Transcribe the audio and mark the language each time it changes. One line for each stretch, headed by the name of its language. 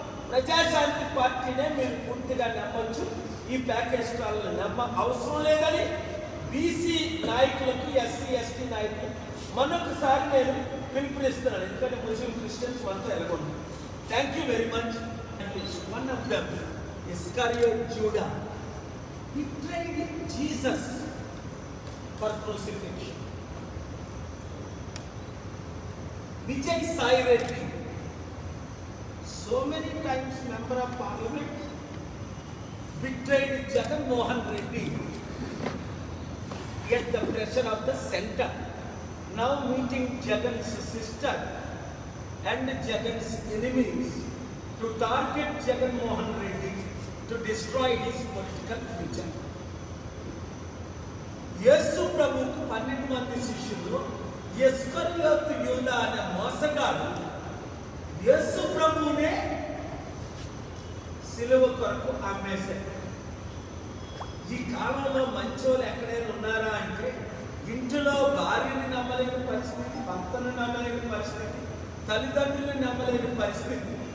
Telugu: ప్రజాశాంతి పార్టీనే మీరు పూర్తిగా నమ్మొచ్చు. ఈ ప్యాకేజ్ స్టాల్ని నమ్మ అవసరం లేదని బీసీ నాయకులకు, ఎస్సీ ఎస్టీ నాయకులు మరొకసారి నేను పిలుపునిస్తున్నాను. ఎందుకంటే ముస్లిం క్రిస్టియన్స్ మనతో ఎలాగొంది.
English: Thank you very much. One of them Iscariot Judas betrayed Jesus for crucifixion. Vijay Reddy, so many times member of parliament, betrayed Jagan Mohan Reddy at the pressure of the center. Now meeting Jagan's sister and Jagan's enemies to target Jagan Mohan Reddy to destroy his political future.
Telugu: యేసు ప్రభువుకు 12 మంది శిష్యులు, ఇస్కరియోతు యూదా అనే మోసగాడు యేసు ప్రభువునే సిలువ కొరకు అమ్మేశాడు. ఈ కాలంలో మంచోళ్ళు ఎక్కడైనా ఉన్నారా అంటే, ఇంటిలో భార్యని నమ్మలేని పరిస్థితి, భర్తను నమ్మలేని పరిస్థితి, తల్లిదండ్రులను నమ్మలేని పరిస్థితి.